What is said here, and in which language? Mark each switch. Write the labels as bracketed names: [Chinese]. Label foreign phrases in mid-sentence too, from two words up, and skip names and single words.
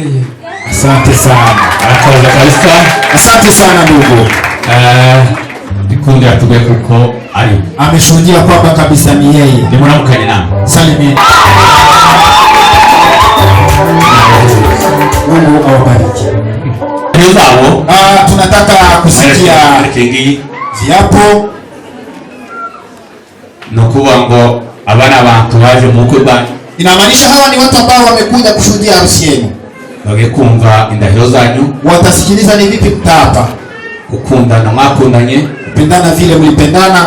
[Swahili] Asante sana. [Rundi] Arakoze kabisa. [Swahili] Asante sana ndugu. [Rundi] Gikundiro atuge kuko ari. [Swahili] Ameshuhudia kwamba kabisa ni yeye. [Rundi] Nimuramukanye namwe. [Swahili] Salimia. Mungu awabariki. [Rundi] Nizabo. [Swahili] Tunataka kusikia viapo. [Rundi] Nukuba ngo abana abantu baje mu bukwe bwanyu. [Swahili] Inamaanisha hawa ni watu ambao wamekuja kushuhudia harusi yenu. [Rundi] Bagekumva indahiro zanyu. [Swahili] Watasikiliza ni vipi mtapa. [Rundi] Gukundana mwakundanye. [Swahili] Kupendana vile mlipendana.